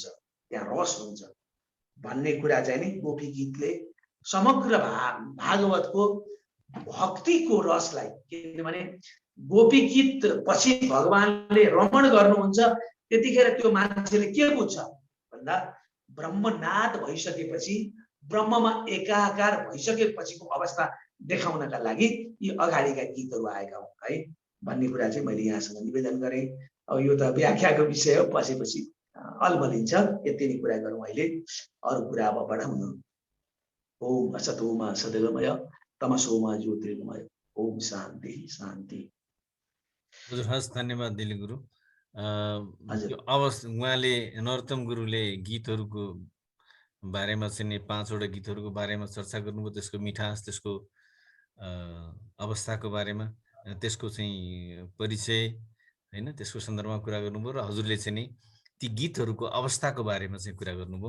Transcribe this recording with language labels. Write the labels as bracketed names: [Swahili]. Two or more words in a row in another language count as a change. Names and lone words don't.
[Nepali] त्यहाँ रस हुन्छ भन्ने कुरा चाहिँ नि गोपी गीतले समग्र भागवतको भक्तिको रसलाई, किनभने गोपी गीत पछि भगवानले रमण गर्नुहुन्छ, त्यतिखेर त्यो मान्छेले के बुझ्छ भन्दा ब्रह्मनाद भइसकेपछि, ब्रह्ममा एकाकार भइसकेपछिको अवस्था देखाउनका लागि यी अगाडिका गीतहरू आएका हुन् है भन्ने कुरा चाहिँ मैले यहाँसँग निवेदन गरेँ। अब यो त व्याख्याको विषय हो, पछि अल्मलिन्छ। यति नै कुरा गरौँ अहिले, अरू कुरा अब बढाउनु। [Sanskrit] ओम असतोमा सद्गमय तमसोमा ज्योतिर्गमय। ओम शान्ति शान्ति। [Nepali] हजुर हस्, धन्यवाद दिली गुरु। हजुर। उहाँले नरोत्तम गुरुले गीतहरूको बारेमा चाहिँ 5वटा गीतहरूको बारेमा चर्चा गर्नुभयो, त्यसको मिठास, त्यसको अवस्थाको बारेमा, त्यसको चाहिँ परिचय हैन, त्यसको सन्दर्भमा कुरा गर्नुभयो र हजुरले चाहिँ नि ती गीतहरूको अवस्थाको बारेमा चाहिँ कुरा गर्नुभयो।